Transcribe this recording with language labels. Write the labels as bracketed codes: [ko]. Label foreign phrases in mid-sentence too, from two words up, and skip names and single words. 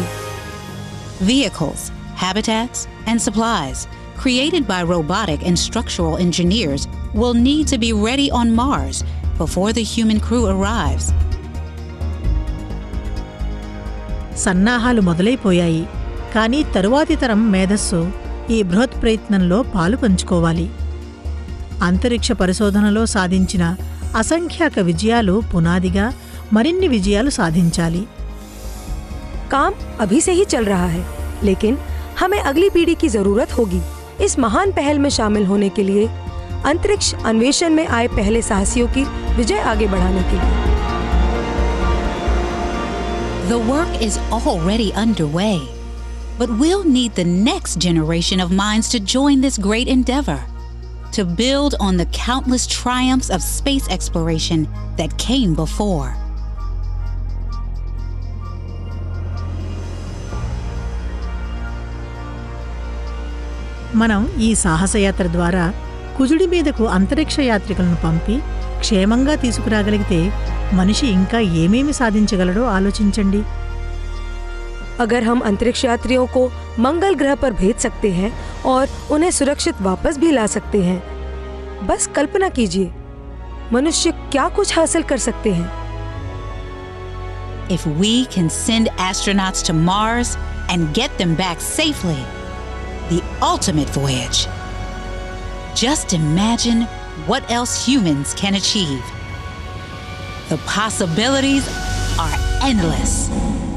[en] Vehicles, habitats, and supplies created by robotic and structural engineers will need to be ready on Mars before the human crew arrives. [te] సన్నాహాలు మొదలైపోయాయి. కానీ తరువాతి తరం మేధస్సు ఈ బృహత్ ప్రయత్నంలో పాలు పంచుకోవాలి. అంతరిక్ష పరిశోధనలో సాధించిన అసంఖ్యాక విజయాలు పునాదిగా మరిన్ని విజయాలు సాధించాలి. [hi] काम अभी से ही चल रहा है, लेकिन हमें अगली पीढ़ी की जरूरत होगी इस महान पहल में शामिल होने के लिए, अंतरिक्ष अन्वेषण में आए पहले साहसियों की विजय आगे बढ़ाने के लिए. [en] The work is already underway, but we'll need the next generation of minds to join this great endeavor, to build on the countless triumphs of space exploration that came before. [te] మనం ఈ సాహసయాత్ర ద్వారా కుజుడి మీదకు అంతరిక్ష యాత్రికులను పంపి క్షేమంగా తీసుకురాగలిగితే మనిషి ఇంకా ఏమేమి సాధించగలడో ఆలోచించండి. [hi] अगर हम अंतरिक्ष यात्रियों को मंगल ग्रह पर भेज सकते हैं और उन्हें सुरक्षित वापस भी ला सकते हैं, बस कल्पना कीजिए मनुष्य क्या कुछ हासिल कर सकते हैं. [en] If we can send astronauts to Mars and get them back safely, the ultimate voyage. Just imagine what else humans can achieve. The possibilities are endless.